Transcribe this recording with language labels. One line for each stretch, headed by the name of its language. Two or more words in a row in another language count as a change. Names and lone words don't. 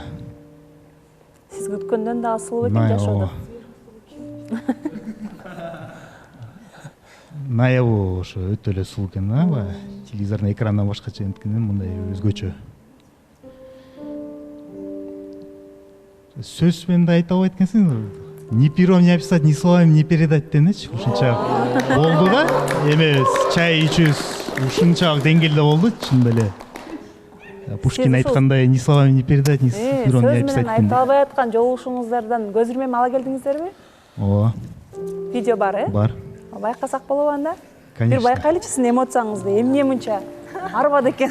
Kyrgyz: Сиз күткөндөн да асылуу экен жашоодо. Наябы ошо өтө эле сулуу экен, телевизордун экранынан башкача энткенен мындай өзгөчө. Сөз менен да айта албайт экенсиң.
Russian: Ни пером не описать, ни словами не передать денечи.
Kyrgyz: Ушунча болду да. Эме чай ичүүбүз ушунчалык деңгээлде болду, чын эле. Пушкин айткандай,
Russian: ни словами не передать, ни пером не описать.
Kyrgyz: Сөз менен айта албай аткан жолугушуңуздардан көз ирмем ала келдиңиздерби? Ооба. Видео бар, Бар. Байкасак болобу анда?
Russian: Конечно.
Kyrgyz: Бир байкайлычы сиздин эмоцияңызды, эмне мынча арбады экен.